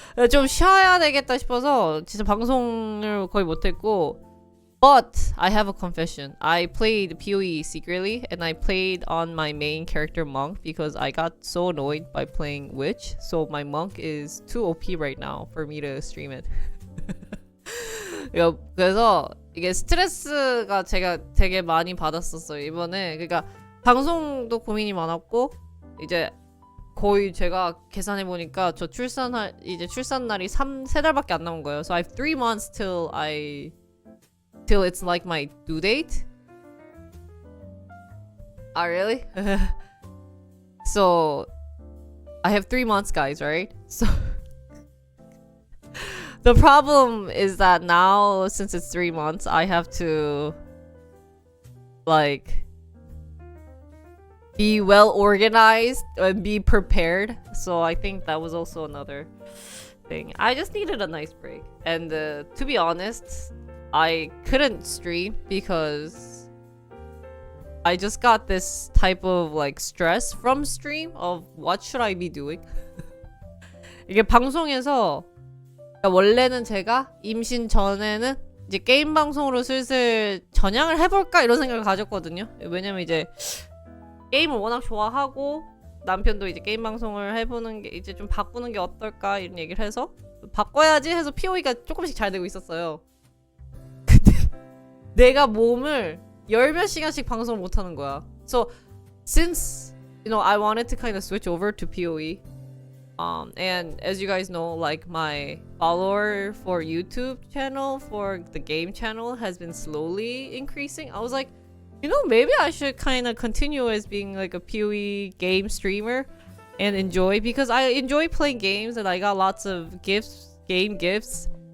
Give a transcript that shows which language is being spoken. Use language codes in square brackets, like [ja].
[ko] 좀 쉬어야 되겠다 싶어서 진짜 방송을 거의 못했고. [en] But I have a confession. I played PoE secretly, and I played on my main character Monk because I got so annoyed by playing Witch. So my Monk is too OP right now for me to stream it. [ko] 그래서 이게 스트레스가 제가 되게 많이 받았었어요 이번에. 그러니까 방송도 고민이 많았고, 이제 거의 제가 계산해 보니까 저 출산 날이 3달밖에 안 남은 거예요. [en] So I have 3 months till it's like my due date. Really? So I have 3 months, guys, right? So the problem is that now, since it's 3 months, I have to like be well organized and be prepared. So I think that was also another thing. I just needed a nice break. And to be honest, I couldn't stream because I just got this type of like stress from stream of what should I be doing? [ko] 이게 방송에서 그러니까 원래는 제가 임신 전에는 이제 게임 방송으로 슬슬 전향을 해볼까 이런 생각을 가졌거든요. 왜냐면 이제 게임을 워낙 좋아하고 남편도 이제 게임 방송을 해보는 게 이제 좀 바꾸는 게 어떨까 이런 얘기를 해서 바꿔야지 해서 POE가 조금씩 잘 되고 있었어요. 근데 내가 몸을 열 몇 시간씩 방송을 못 하는 거야. [en] So since you know I wanted to kind of switch over to POE, and as you guys know, like my follower for YouTube channel for the game channel has been slowly increasing. I was like, you know, maybe I should kind of continue as being like a POE game streamer and enjoy because I enjoy playing games and I got lots of gifts, game gifts.